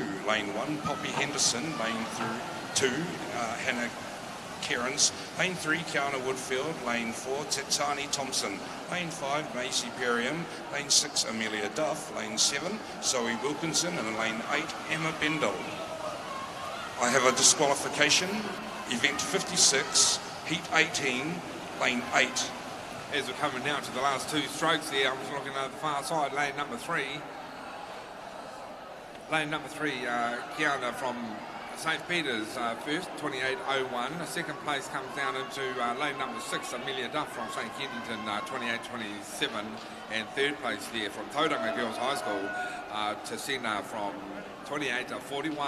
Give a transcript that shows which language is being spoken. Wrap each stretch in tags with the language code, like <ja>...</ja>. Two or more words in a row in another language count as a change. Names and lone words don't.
<en>Lane 1, Poppy Henderson. Lane 2, Hannah Cairns. Lane 3, Kiana Woodfield. Lane 4, Tetsani Thompson. Lane 5, Macy Perriam. Lane 6, Amelia Duff. Lane 7, Zoe Wilkinson. And in lane 8, Emma Bendel. I have a disqualification. Event 56, Heat 18, Lane 8. As we're coming down to the last 2 strokes there, I'm just looking at the far side, lane number 3. Lane number 3, Kiana from St. Peter's first, 28.01. Second place comes down into lane number 6, Amelia Duff from St. Kensington, 28.27. And third place there from Tauranga Girls High School, Tasina from 28.41.</en>